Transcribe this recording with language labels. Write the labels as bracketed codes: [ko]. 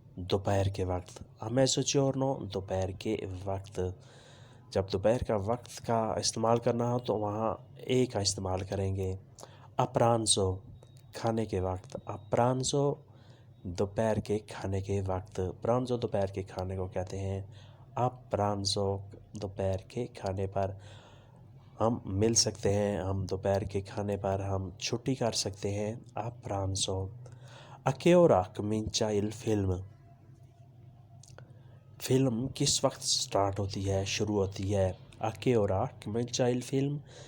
[ur] دوپہر کے وقت، [it] a mezzogiorno [ur] دوپہر کے وقت۔ جب دوپہر کا وقت کا استعمال کرنا ہو تو وہاں اے کا استعمال کریں گے۔ [it] a pranzo [ur] کھانے کے وقت، a pranzo دوپہر کے کھانے کے وقت۔ پرانزو دوپہر کے کھانے کو کہتے ہیں۔ a pranzo دوپہر کے کھانے پر ہم مل سکتے ہیں، ہم دوپہر کے کھانے پر ہم چھٹی کر سکتے ہیں۔ a pranzo. [it] A che ora comincia il film. [ur] Film کس وقت سٹارٹ ہوتی ہے، شروع ہوتی ہے۔ [it] A che ora comincia il film.